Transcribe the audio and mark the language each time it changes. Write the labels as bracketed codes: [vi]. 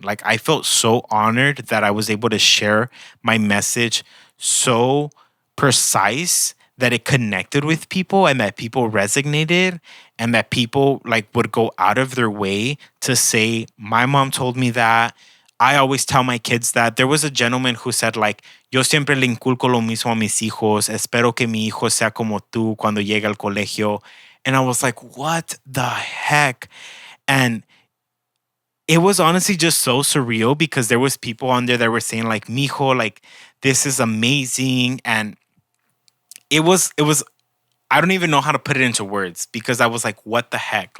[en] Like I felt so honored that I was able to share my message so precise that it connected with people and that people resonated and that people like would go out of their way to say, my mom told me that. I always tell my kids that. There was a gentleman who said like, [es] yo siempre le inculco lo mismo a mis hijos. Espero que mi hijo sea como tú cuando llegue al colegio. [en] And I was like, what the heck? And it was honestly just so surreal because there was people on there that were saying like, Mijo, like this is amazing. And it was I don't even know how to put it into words because I was like, what the heck?